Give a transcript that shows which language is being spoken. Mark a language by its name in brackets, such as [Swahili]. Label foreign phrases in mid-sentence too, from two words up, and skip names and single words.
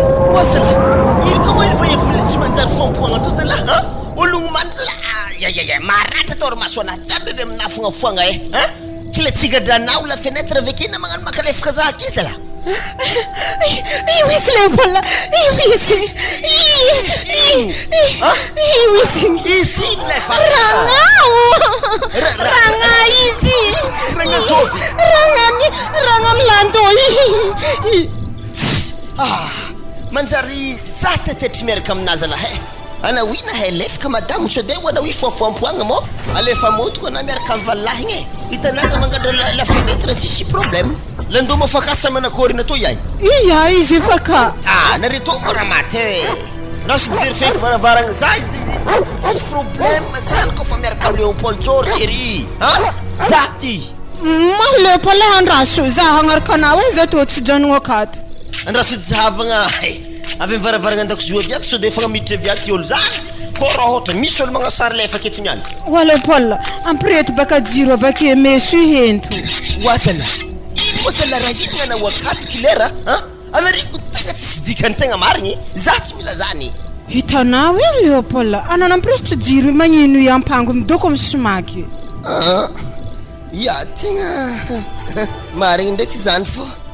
[Malagasy] Oa zala, ino koa moa ilay voahevola tsy manjary fompoagna to zala, ha? Ologno mandry zala, ah, ya, ya, ya, maratra tao ry maso anaty, jiaby avy amina foagnafoagna e, ha? Kila tsigradranao [French] la fenêtre [Malagasy] avy akena magnano makalefaka za aky zala. Io izy Léopold, io izy. Izy ino? Ha? Io izy. Izy ino lay fa? Ragna o. Ra-, ra-, Ragna izy. Ragna zovy. Ragna ni-, ragna milando i. Ah, manjary za tetetry miaraka aminazy lahy. Ana oina he lefaka madamo tsy de ho ana hoe foafoampoagna mo. Alefa motoko ana miaraka amin'ny valahy igny e. Hitanao za mangatra la, [French] la fenêtre [Malagasy] tsisy problème. Landoma fakasa manakory na to ihany. Iya, izy efa ka. Ah, nareo to mo raha maty e. Na sy vérifier ko varavarana za izy. Tsisy problème zany koa fa miaraka amin'ny Léopold George ery. Ha? Za ty. Ma Léopold andraso, za hagnaraka anao e, za to tsy janogno akato. Andraso zahavagna, eh, avy amin'ny varavarana an-dakozia avy ato, sao dia efa miditra avy ato olo zany. Ko raha ohatra misy olo magnasary lefa aketo niany. Oa Léopold, ampireto baka jiro avy ake meso hento. Oa zala. Ino moa zala raha ino gn'anao akato kilera, ha? Anareko tegna tsisy dikany tegna marigny, za tsy mila zany. Hitanao e Léopold, anana ampiresitry jiro magnino i ampango midoko amin'ny somaky. Ah, ia, tegna marigny ndraiky zany fô.